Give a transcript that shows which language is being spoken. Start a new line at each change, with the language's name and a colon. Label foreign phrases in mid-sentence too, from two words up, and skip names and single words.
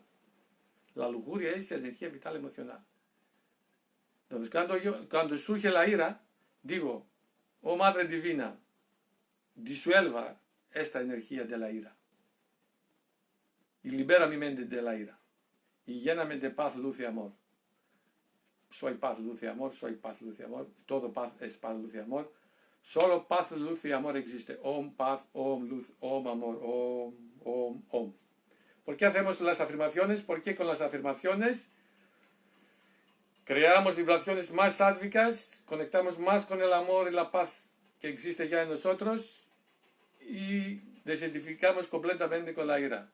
Spanish: La lujuria es energía vital emocional. Entonces, cuando surge la ira, digo, oh Madre Divina, disuelva esta energía de la ira y libera mi mente de la ira y lléname de paz, luz y amor. Soy paz, luz y amor, soy paz, luz y amor, todo paz es paz, luz y amor. Solo paz, luz y amor existe. Om, paz, om, luz, om, amor, om, om, om. ¿Por qué hacemos las afirmaciones? Porque con las afirmaciones creamos vibraciones más sádvicas, conectamos más con el amor y la paz que existe ya en nosotros y desidentificamos completamente con la ira.